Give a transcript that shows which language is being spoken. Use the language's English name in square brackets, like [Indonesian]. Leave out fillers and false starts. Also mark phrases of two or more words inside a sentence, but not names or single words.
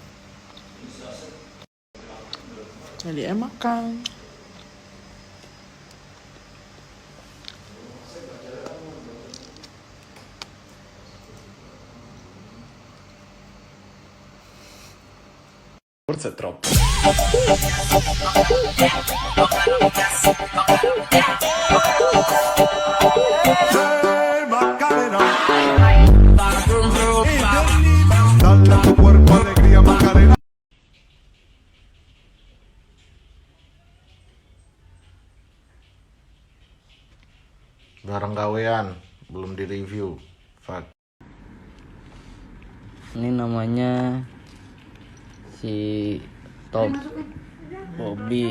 [Indonesian] Jadi makan. [Italian] Forse è troppo. [Spanish] Dale a tu cuerpo alegría, Macarena. [Indonesian] Barang gawean belum direview. [English] Fuck. [Indonesian] Ini namanya si Top Bobby,